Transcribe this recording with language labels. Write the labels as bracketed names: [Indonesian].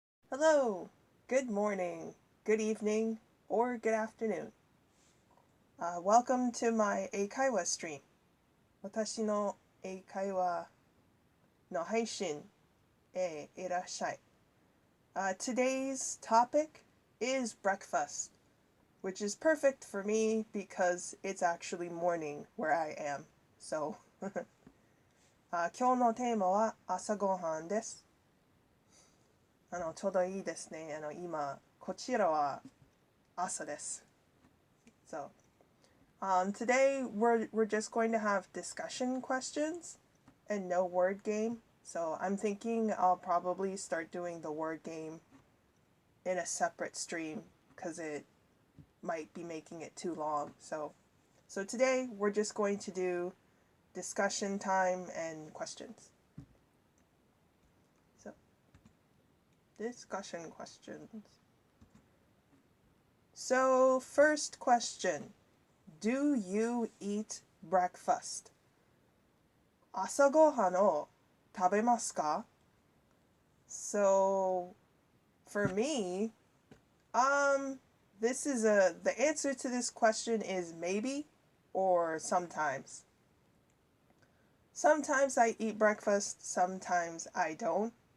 [English] Hello, good morning, good evening, or good afternoon. Welcome to my Eikaiwa stream. [Japanese] 私の英会話の配信へいらっしゃい。 [English] Today's topic is breakfast, which is perfect for me because it's actually morning where I am. [Japanese] So, 今日のテーマは朝ごはんです。ちょうどいいですね。今、こちらは朝です。 [English] So, today we're just going to have discussion questions and no word game. So I'm thinking I'll probably start doing the word game in a separate stream because it might be making it too long. So today we're just going to do discussion time and questions. So discussion questions. So first question, do you eat breakfast? [Japanese] 朝ごはんを食べますか? [English] So for me, the answer to this question is maybe or sometimes. Sometimes I eat breakfast, sometimes I don't.